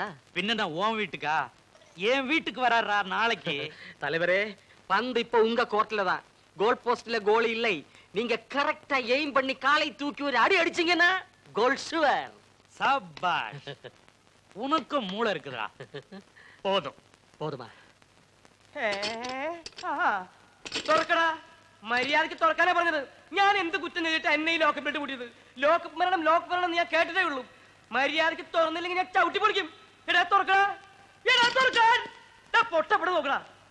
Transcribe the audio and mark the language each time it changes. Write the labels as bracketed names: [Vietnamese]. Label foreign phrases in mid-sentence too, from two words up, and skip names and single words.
[Tamil] பின்ன உன் வீட்டுக்கா? என் வீட்டுக்கு வராரா நாளைக்கு? தலைவரே, பந்து இப்ப உங்க கோர்ட்ல தான். [English] goal post [Tamil] கோல் இல்லை. நீங்க [English] correct aim [Tamil] பண்ணி காலை தூக்கி ஒரு அடி அடிச்சீங்கன்னா [English] goal sure. [Tamil] சபாஷ். உனக்கு மூளை இருக்குதா? போதும். போதுமா? [Malayalam] തുറക്കടാ. മര്യാദക്ക് തുറക്കാനാ പറഞ്ഞത്. ഞാൻ എന്ത് കുറ്റം ചെയ്തിട്ട് എന്നെ ഈ ലോക്കപ്പിലിട്ട് കൂട്ടിയത്? ലോക്ക് മരണം ഞാൻ കേട്ടിട്ടേ ഉള്ളൂ. മര്യാദക്ക് തുറന്നില്ലെങ്കിൽ ഞാൻ ചവിട്ടി പൊളിക്കും. എടാ തുറക്കടാ. എടാ തുറക്കാൻ. പൊട്ടപ്പെടെ നോക്കടാ.